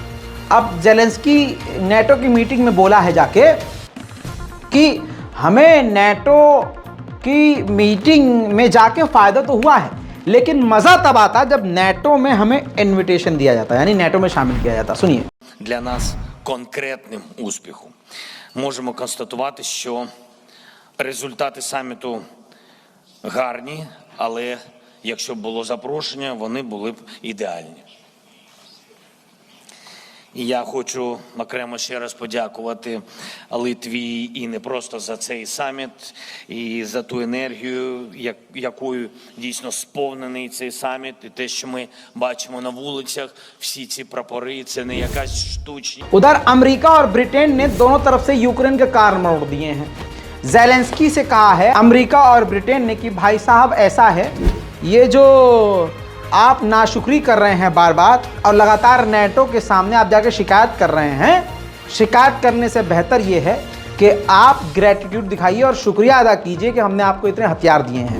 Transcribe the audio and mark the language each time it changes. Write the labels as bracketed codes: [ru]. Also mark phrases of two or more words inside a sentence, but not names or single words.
[hi] अब ज़ेलेंस्की नेटो की मीटिंग में बोला है जाके कि हमें नेटो की मीटिंग में जाके फ़ायदा तो हुआ है, लेकिन मज़ा तब आता जब नेटो में हमें इन्विटेशन दिया जाता, यानी नेटो में शामिल किया जाता। सुनिए। [uk] Для нас конкретним успіхом можемо констатувати, що результати саміту гарні, але якщо б було запрошення, вони були б ідеальні. І я хочу окремо ще раз подякувати Литві і не просто за цей саміт, і за ту енергію, якою дійсно сповнений цей саміт, і те, що ми бачимо на вулицях, всі ці прапори, це не якась штучні. [hi] उधर अमेरिका और ब्रिटेन ने दोनों तरफ से यूक्रेन के कान मोड़ दिए हैं। ज़ेलेंस्की से कहा है अमेरिका और ब्रिटेन ने कि भाई साहब ऐसा है, ये जो आप नाशुक्री कर रहे हैं बार बार और लगातार नेटो के सामने आप जाके शिकायत कर रहे हैं, शिकायत करने से बेहतर ये है कि आप ग्रेटिट्यूड दिखाइए और शुक्रिया अदा कीजिए कि हमने आपको इतने हथियार दिए हैं।